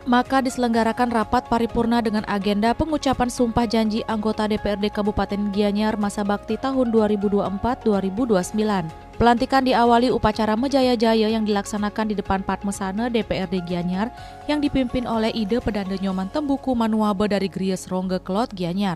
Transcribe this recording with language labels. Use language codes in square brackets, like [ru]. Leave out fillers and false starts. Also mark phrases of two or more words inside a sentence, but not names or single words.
[id] Maka diselenggarakan rapat paripurna dengan agenda pengucapan sumpah janji anggota DPRD Kabupaten Gianyar masa bakti tahun 2024-2029. Pelantikan diawali upacara Mejaya-Jaya yang dilaksanakan di depan Padmesana DPRD Gianyar yang dipimpin oleh Ide Pedanda Nyoman Tembuku Manuabe dari Gries Rongge Klot Gianyar.